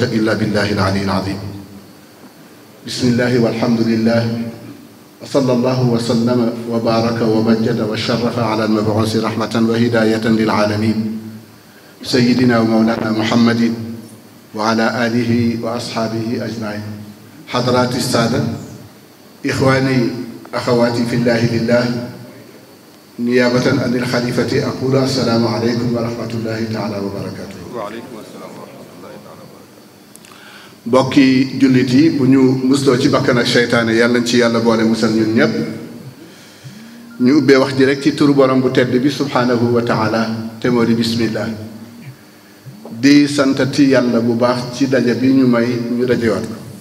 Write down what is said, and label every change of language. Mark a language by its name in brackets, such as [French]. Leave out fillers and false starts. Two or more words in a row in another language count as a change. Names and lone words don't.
[Arabic] إلا بالله العلي العظيم بسم الله والحمد لله وصلى الله وسلم وبارك ومجد وشرف على المبعوث رحمة وهداية للعالمين سيدنا ومولانا محمد وعلى آله وأصحابه أجمعين حضرات السادة إخواني أخواتي في الله لله نيابة عن الخليفة أقول السلام عليكم ورحمة الله تعالى وبركاته. وعليكم السلام ورحمة الله تعالى وبركاته. [Wolof] mbokki jullit yi bu ñu musloo ci bakkan ak seytaane yàlla nañ ci yàlla boole musal ñun ñëpp ñu ubbee wax ji rek ci turu borom bu tedd bi [Arabic] سبحانه وتعالى [Wolof] te moo di bismillah di santati yàlla bu baax ci daje bi ñu may ñu dajewaat ko